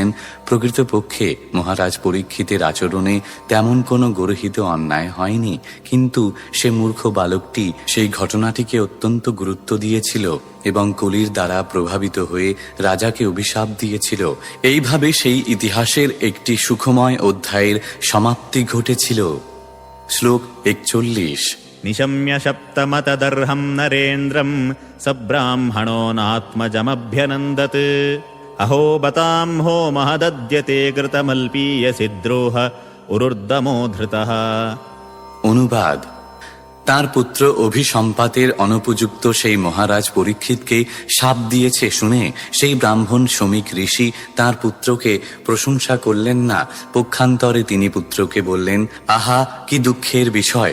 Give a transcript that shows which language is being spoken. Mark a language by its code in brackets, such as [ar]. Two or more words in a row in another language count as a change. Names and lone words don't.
[bn] প্রকৃতপক্ষে মহারাজ পরীক্ষিতের আচরণে তেমন কোনো গর্হিত অন্যায় হয়নি, কিন্তু সে মূর্খ বালকটি সেই ঘটনাটিকে অত্যন্ত গুরুত্ব দিয়েছিল এবং কলির দ্বারা প্রভাবিত হয়ে রাজাকে অভিশাপ দিয়েছিল। এইভাবে সেই ইতিহাসের একটি সুখময় অধ্যায়ের সমাপ্তি ঘটেছিল। শ্লোক 41। [sa] निशम्य शप्तमतदर्हं नरेन्द्रं सब्राह्मणो नात्मजमभ्यनन्दत् अहो बतां हो महदद्यते कृतमल्पीयसिद्रोह उरुर्दमो धृतः। [bn] অনুবাদ: তার পুত্র অভিসম্পাতের অনুপযুক্ত সেই মহারাজ পরীক্ষিতকে শাপ দিয়েছে শুনে সেই ব্রাহ্মণ শ্রমিক ঋষি তার পুত্রকে প্রশংসা করলেন না। পক্ষান্তরে তিনি পুত্রকে বললেন, আহা, কি দুঃখের বিষয়!